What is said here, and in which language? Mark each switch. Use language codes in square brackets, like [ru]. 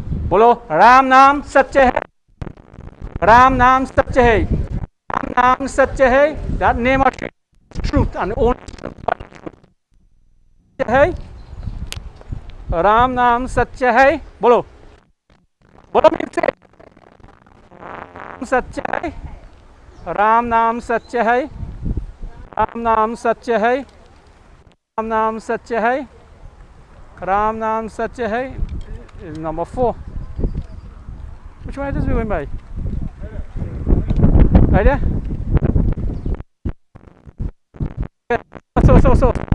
[hi] बोलो राम नाम सत्य है, राम नाम सत्य है, राम नाम सत्य है. [en] That name of truth and only [hi] सत्य है. राम नाम सत्य है. बोलो बोलो मिलसे. सत्य है, राम नाम सत्य है, राम नाम सत्य है, राम नाम सत्य है, राम नाम सत्य है. [en] Number 4. Which way does we went by? Right there? Yeah. So.